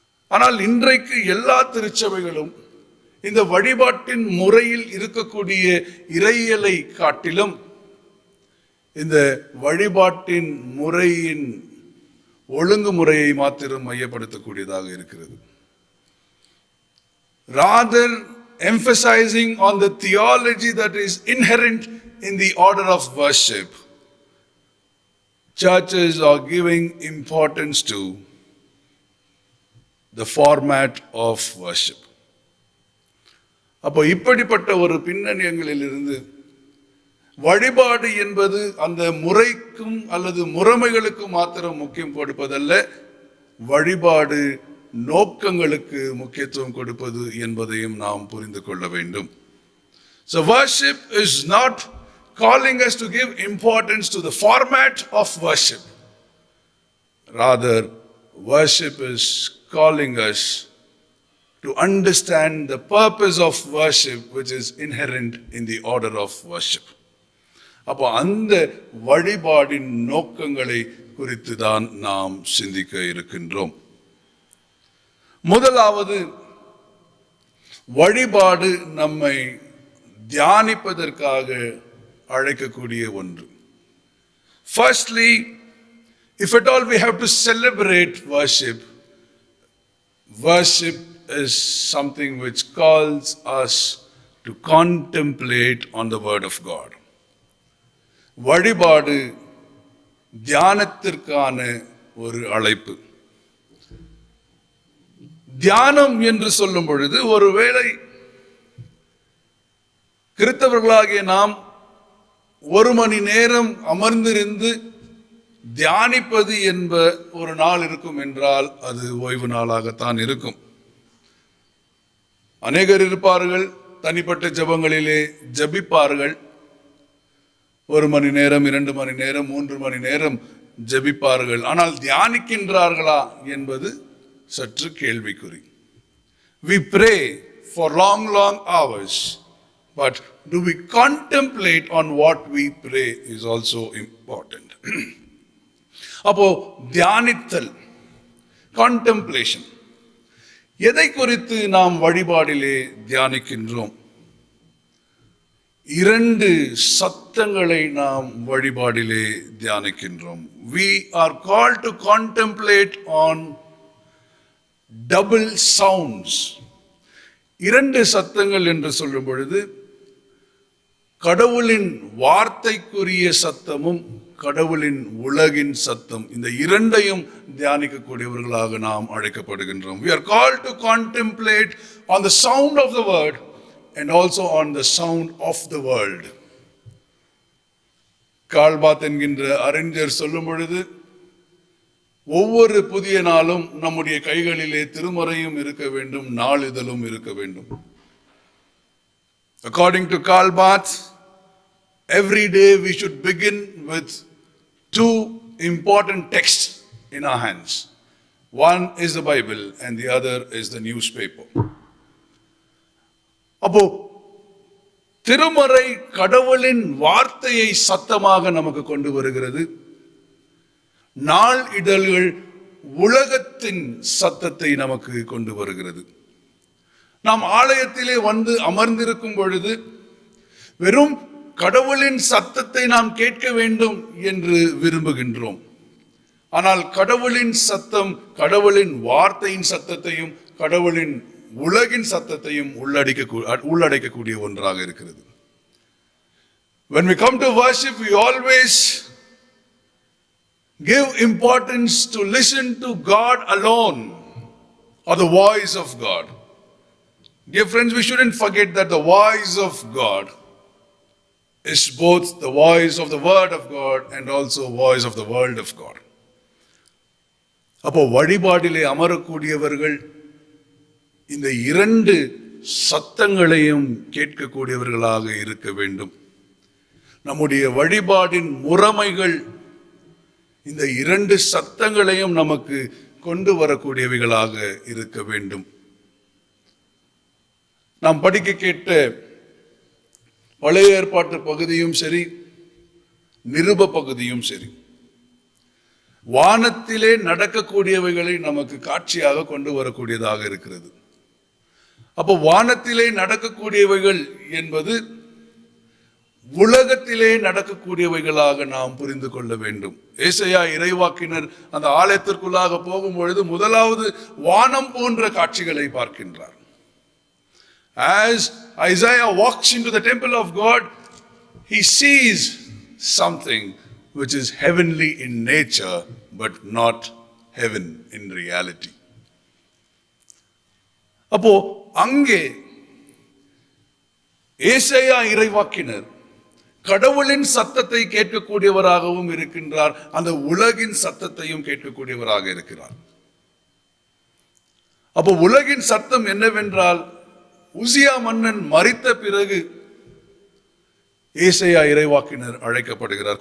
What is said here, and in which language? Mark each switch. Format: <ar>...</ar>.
<ta>ஆனால் இன்றைக்கு எல்லா திருச்சபைகளும் இந்த வழிபாட்டின் முறையில் இருக்கக்கூடிய இறையியலை காட்டிலும் இந்த வழிபாட்டின் முறையின் ஒழுங்குமுறையை மாத்திரம் மையப்படுத்தக்கூடியதாக இருக்கிறது.</ta> <en>Rather emphasizing on the theology that is inherent in the order of worship, churches are giving importance to the format of worship.</en> <ta>அப்போ இப்படிப்பட்ட ஒரு பின்னணியங்களிலிருந்து வழிபாடு என்பது அந்த முறைக்கும் அல்லது முறைமைகளுக்கும் மாத்திரம் முக்கியம் கொடுப்பதல்ல, வழிபாடு நோக்கங்களுக்கு முக்கியத்துவம் கொடுப்பது என்பதையும் நாம் புரிந்து கொள்ள வேண்டும்.</ta> <en>So worship is not calling us to give importance to the format of worship. Rather, worship is calling us to understand the purpose of worship, which is inherent in the order of worship.</en> <ta>அப்போ அந்த வழிபாடின் நோக்கங்களை குறித்து தான் நாம் சிந்திக்க இருக்கின்றோம். முதலாவது, வழிபாடு நம்மை தியானிப்பதற்காக அழைக்கக்கூடிய ஒன்று.</ta> <en>Firstly, if at all we have to celebrate worship, worship is something which calls us to contemplate on the word of God.</en> <ta>வழிபாடு தியானத்திற்கான ஒரு அழைப்பு. தியானம் என்று சொல்லும் பொழுது ஒருவேளை கிறிஸ்தவர்களாகிய நாம் 1 மணி நேரம் அமர்ந்திருந்து தியானிப்பது என்ப ஒரு நாள் இருக்கும் என்றால் அது ஓய்வு நாளாகத்தான் இருக்கும். அநேகர் இருப்பார்கள், தனிப்பட்ட ஜெபங்களிலே ஜெபிப்பார்கள். 1 மணி நேரம், 2 மணி நேரம், 3 மணி நேரம் ஜெபிப்பார்கள். ஆனால் தியானிக்கின்றார்களா என்பது சற்று கேள்விக்குறி.</ta> <en>We pray for long hours, but do we contemplate on what we pray is also important.</en> <ta>அப்போ தியானித்தல், contemplation, எதை குறித்து நாம் வழிபாடிலே தியானிக்கின்றோம்? 2 சத்தங்களை நாம் வழிபாடிலே தியானிக்கின்றோம்.</ta> <en>We are called to contemplate on double sounds.</en> <ta>2 சத்தங்கள் என்று சொல்லும் பொழுது கடவுளின் வார்த்தைக்குரிய சத்தமும் கடவுளின் உலகின் சத்தம், இந்த 2ஐயும் தியானிக்கக்கூடியவர்களாக நாம் அழைக்கப்படுகின்றோம்.</ta> <en>We are called to contemplate on the sound of the word and also on the sound of the world.</en> <ta>கால்பாத் என்கின்ற அறிஞர் சொல்லும் பொழுது, ஒவ்வொரு புதிய நாளும் நம்முடைய கைகளிலே திருமறையும் இருக்க வேண்டும், நாளிதழும் இருக்க வேண்டும்.</ta> <en>According to Karlbath, every day we should begin with 2 important texts in our hands. One is the Bible and the other is the newspaper.</en> <ta>அப்போ திருமறை கடவுளின் வார்த்தையை சத்தமாக நமக்கு கொண்டு வருகிறது. நாள் இதழ்கள் உலகத்தின் சத்தத்தை நமக்கு கொண்டு வருகிறது. நாம் ஆலயத்திலே வந்து அமர்ந்திருக்கும் பொழுது வெறும் கடவுளின் சத்தத்தை நாம் கேட்க வேண்டும் என்று விரும்புகின்றோம். ஆனால் கடவுளின் சத்தம் கடவுளின் வார்த்தையின் சத்தத்தையும் கடவுளின் உலகின் சத்தத்தையும் உள்ளடக்கக்கூடிய ஒன்றாக இருக்கிறது.</ta> <en>When we come to worship, we always give importance to listen to God alone or the voice of God. Dear friends, we shouldn't forget that the voice of God is both the voice of the word of God and also voice of the world of God.</en> <ta>அப்போ வழிபாடிலே அமரக்கூடியவர்கள் இந்த 2 சத்தங்களையும் கேட்கக்கூடியவர்களாக இருக்க வேண்டும். நம்முடைய வழிபாடின் முறைமைகள் இந்த 2 சத்தங்களையும் நமக்கு கொண்டு வரக்கூடியவைகளாக இருக்க வேண்டும். நாம் படிக்க கேட்ட பழைய ஏற்பாட்டு பகுதியும் சரி, நிருப பகுதியும் சரி, வானத்திலே நடக்கக்கூடியவைகளை நமக்கு காட்சியாக கொண்டு வரக்கூடியதாக இருக்கிறது. அப்போ வானத்திலே நடக்கக்கூடியவைகள் என்பது உலகத்திலே நடக்கக்கூடியவைகளாக நாம் புரிந்து கொள்ள வேண்டும். ஏசாயா இறைவாக்கினர் அந்த ஆலயத்திற்குள்ளாக போகும்பொழுது முதலாவது வானம் போன்ற காட்சிகளை பார்க்கின்றார்.</ta> <en>As Isaiah walks into the temple of God, he sees something which is heavenly in nature but not heaven in reality.</en> <ta>அப்போ அங்கே ஏசாயா இறைவாக்கினர் கடவுளின் சத்தத்தை கேட்கக்கூடியவராகவும் இருக்கின்றார், அந்த உலகின் சத்தத்தையும் கேட்கக்கூடியவராக இருக்கிறார். அப்போ உலகின் சத்தம் என்னவென்றால், உசியா மன்னன் மரித்த பிறகு ஏசாயா இறைவாக்கினர் அழைக்கப்படுகிறார்.</ta>